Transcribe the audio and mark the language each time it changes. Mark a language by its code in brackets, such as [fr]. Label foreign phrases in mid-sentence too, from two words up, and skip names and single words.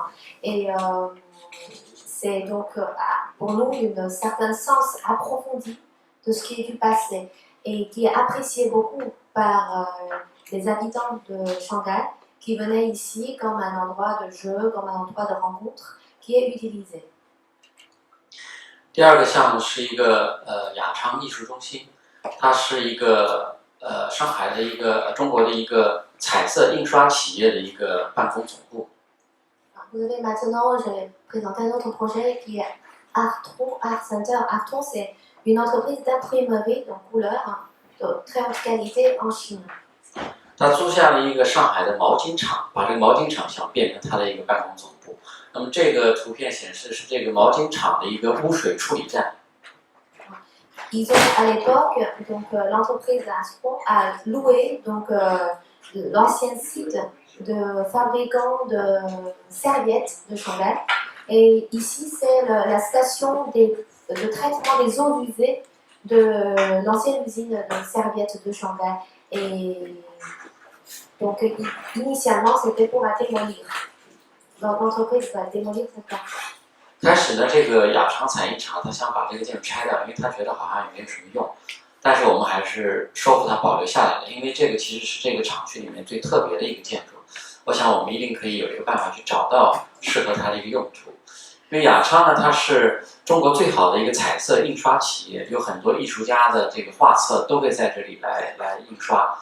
[fr] Et c'est donc pour nous un certain sens approfondi de ce qui est du passé et qui est apprécié beaucoup par les habitants de Shanghai qui venaient ici comme un endroit de jeu, comme un endroit de rencontre qui est utilisé. [zh] 第二个项目是一个雅昌艺术中心，它是一个上海的一个中国的一个彩色印刷企业的一个办公总部。 [fr] Vous avez maintenant, je vais présenter un autre projet qui est Artron, Art Center. Artron, c'est une entreprise d'imprimerie en couleur de très haute qualité en Chine. [zh] 他租下了一个上海的毛巾厂，把这个毛巾厂想变成他的一个办公总部。那么这个图片显示是这个毛巾厂的一个污水处理站。 [fr] Ils ont à l'époque, donc l'entreprise Artron a loué donc l'ancien site de fabricant de serviettes de Shanghai. Et ici, c'est la station de traitement des eaux usées de l'ancienne usine de serviettes de Shanghai. Et donc, initialement, c'était pour la démolir. Donc, l'entreprise va démolir cette partie. [zh] 开始呢，这个雅昌彩印厂他想把这个建筑拆掉，因为他觉得好像也没有什么用。但是我们还是说服他保留下来了，因为这个其实是这个厂区里面最特别的一个建筑。我想我们一定可以有一个办法去找到适合它的一个用途。因为雅昌呢，它是中国最好的一个彩色印刷企业，有很多艺术家的这个画册都会在这里来印刷。